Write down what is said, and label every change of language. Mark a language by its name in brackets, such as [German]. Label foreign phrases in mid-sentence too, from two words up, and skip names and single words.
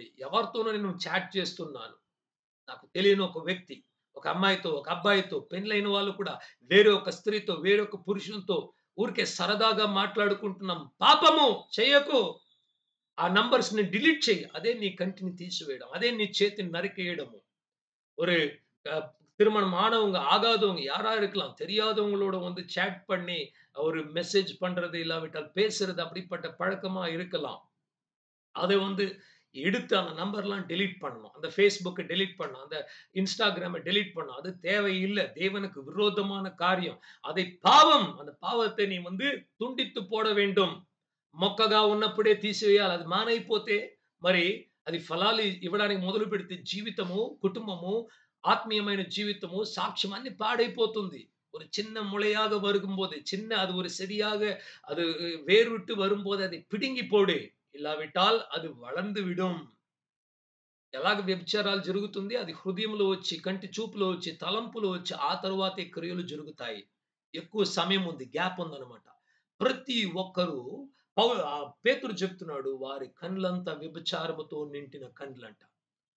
[Telugu] ఎవరితోనో నేను చాట్ చేస్తున్నాను. నాకు తెలియని ఒక వ్యక్తి, ఒక అమ్మాయితో, ఒక అబ్బాయితో, పెళ్లైన వాళ్ళు కూడా వేరే ఒక స్త్రీతో, వేరే ఒక పురుషునితో ఊరికే సరదాగా మాట్లాడుకుంటున్నాం. పాపము చేయకు. ఆ నంబర్స్‌ని డిలీట్ చెయ్యి. అదే నీ కంటిని తీసివేయడం. అదే నీ చేతిని நறுக்கிடము. [Tamil] ஒரு திருமணம் ஆனவங்க, ஆகாதவங்க யாரா இருக்கலாம். தெரியாதவங்களோட சாட் பண்ணி ஒரு மெசேஜ் பண்றது, இல்லாவிட்டால் பேசுறது அப்படிப்பட்ட பழக்கமா இருக்கலாம். அதை எடுத்து அந்த நம்பர்லாம் டெலீட் பண்ணணும். அந்த Facebookஐ டெலீட் பண்ணணும். அந்த Instagramஐ டெலீட் பண்ணணும். அது தேவையில்ல. தேவனுக்கு விரோதமான காரியம். அதை பாவம். அந்த பாவத்தை நீ துண்டித்து போட வேண்டும். [Telugu] మొక్కగా ఉన్నప్పుడే తీసివేయాలి. అది మానైపోతే మరి అది ఫలాలు ఇవ్వడానికి మొదలుపెడితే జీవితము, కుటుంబము, ఆత్మీయమైన జీవితము, సాక్ష్యం అన్ని పాడైపోతుంది. [Tamil] ஒரு சின்ன முளையாக வரும்போது, அது ஒரு செடியாக அது வேர் விட்டு வரும்போது அதை பிடுங்கி போடு. இல்லாவிட்டால் அது வளர்ந்து விடும். [Telugu] ఎలాగ వ్యభిచారాలు జరుగుతుంది? అది హృదయంలో వచ్చి, కంటి చూపులో వచ్చి, తలంపులో వచ్చి ఆ తరువాతే క్రియలు జరుగుతాయి. ఎక్కువ సమయం ఉంది. గ్యాప్ ఉందన్నమాట. ప్రతి ఒక్కరు పేతురు చెప్తున్నాడు, వారి కండ్లంతా వ్యభిచారముతో నిండిన కండ్లంట.